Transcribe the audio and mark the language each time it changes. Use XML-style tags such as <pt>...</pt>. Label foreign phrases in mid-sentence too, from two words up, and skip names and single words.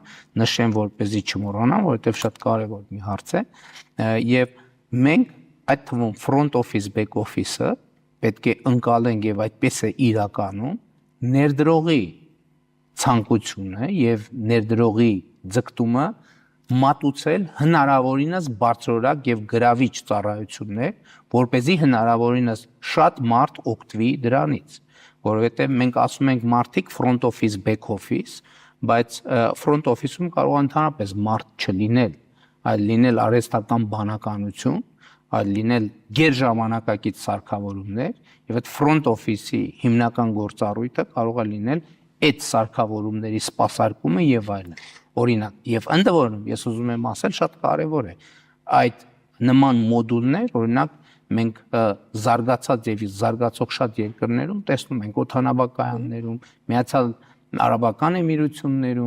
<hy>նշեմ, որպեսզի չմոռանամ, որովհետև շատ կարևոր մի հարց է, եւ մենք այդ թվում</hy> <en>front office back office-</en> <hy>ը պետք է ընկալենք եւ այդպես է իրականում ներդրողի ցանկությունը եւ ներդրողի ձգտումը մատուցել հնարավորինս բարձրորակ եւ գրավիչ ծառայություններ, որպեսզի հնարավորինս շատ մարդ օգտվի դրանից, որովհետեւ մենք ասում ենք մարդիկ</hy> <en>front office back office,</en> <hy>բայց</hy> <en>front office-</en> <hy>ում կարող է ընդհանրապես մարդ չլինել, այլ լինել արհեստական բանականություն, այլ լինել գերժամանակակից սարքավորումներ եւ այդ</hy> <en>front office-</en> <hy>ի հիմնական գործառույթը կարող է լինել այդ սարքավորումների սպասարկումը եւ այլն։ Օրինակ, եւ ընդ որում ես ուզում եմ ասել, շատ կարեւոր է այդ նման մոդուլներ, օրինակ մենք զարգացած եւ զարգացող շատ երկրներում տեսնում ենք օդանավակայաններում, Միացյալ Արաբական Էմիրություններում,</hy>